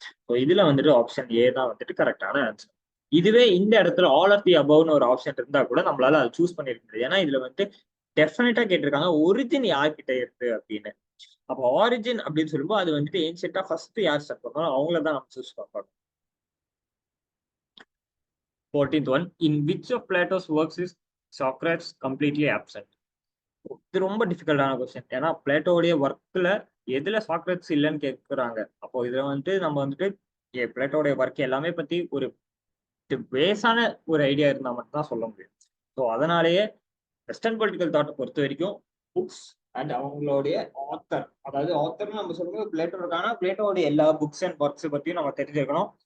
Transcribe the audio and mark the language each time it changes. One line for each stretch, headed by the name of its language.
Tamil: So இதுல வந்துட்டு option A தான் வந்துட்டு கரெக்டான ஆன்சர். இதுவே இந்த இடத்துல ஆல் ஆஃப் தி அபவ்னு ஒரு ஆப்ஷன் இருந்தா கூட நம்மளால அதை சூஸ் பண்ணிருக்க முடியாது. ஏன்னா இதுல வந்து டெஃபினட்டா கேட்டிருக்காங்க ஒரிஜின் யார்கிட்ட இருக்கு அப்படின்னு. அப்போ ஆரிஜின் அப்படின்னு சொல்லும்போது அது வந்துட்டு ஏன்ஷியன்டா ஃபர்ஸ்ட் யார் ஸ்டார்ட் பண்ணாலும் அவங்கள தான் நம்ம சூஸ் பண்ணணும்.
English: 14th one, in which of Plato's works is Socrates completely absent?
Tamil: இது ரொம்ப டிஃபிகல்ட்டான கொஸ்டின். ஏன்னா பிளேட்டோடைய ஒர்க்ல எதுல சாக்ரட்ஸ் இல்லைன்னு கேட்குறாங்க. அப்போ இதுல வந்துட்டு நம்ம வந்துட்டு பிளேட்டோடைய ஒர்க் எல்லாமே பத்தி ஒரு பேஸான ஒரு ஐடியா இருந்தா மட்டும் தான் சொல்ல முடியும். ஸோ அதனாலேயே வெஸ்டர்ன் பொலிட்டிக்கல் தாட்டை பொறுத்த வரைக்கும் புக்ஸ் அண்ட் அவங்களுடைய ஆத்தர், அதாவது ஆத்தர்னு நம்ம சொல்லும்போது பிளேட்டோ இருக்கானா, பிளேட்டோடைய எல்லா புக்ஸ் அண்ட் ஒர்க்ஸ் பத்தியும் நம்ம தெரிஞ்சிருக்கணும்.